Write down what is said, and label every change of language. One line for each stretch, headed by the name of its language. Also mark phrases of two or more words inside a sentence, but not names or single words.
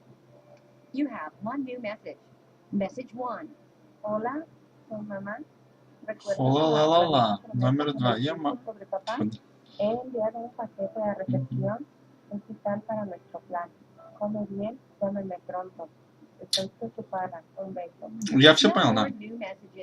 English: You have one new message. Message 1.
Spanish: Hola, tu mamá.
Russian: Хола-ла-ла-ла. Номер 2.
Spanish: He enviado un paquete de recepción. Es vital para nuestro plan. Come bien, llámame pronto. Estoy preocupada. Un beso.
Russian: Я все
English: No
Russian: понял,
English: more
Russian: да.
English: new messages.